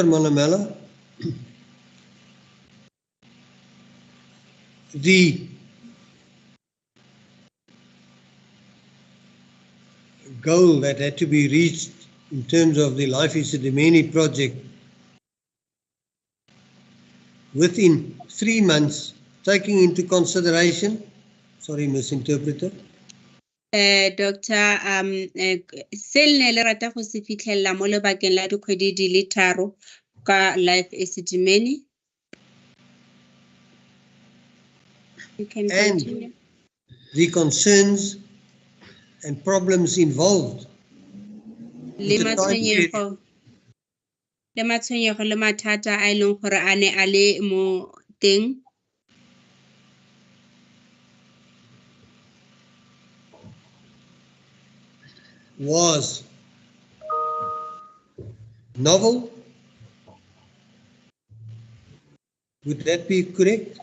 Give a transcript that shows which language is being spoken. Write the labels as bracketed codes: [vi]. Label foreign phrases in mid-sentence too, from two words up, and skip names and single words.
[en] Manamela, the goal that had to be reached in terms of the Life Esidimeni project within 3 months, taking into consideration, sorry, misinterpreter. [tn] Doctor, se ne le rata go se fitlhella mo lebakeng la dikgwedi di le 3 ka Life Esidimeni. [en] You can continue. And the concerns and problems involved. [tn] Le matshwenyego le mathata a leng gore a ne a le mo teng. [en] Was novel. Would that be correct?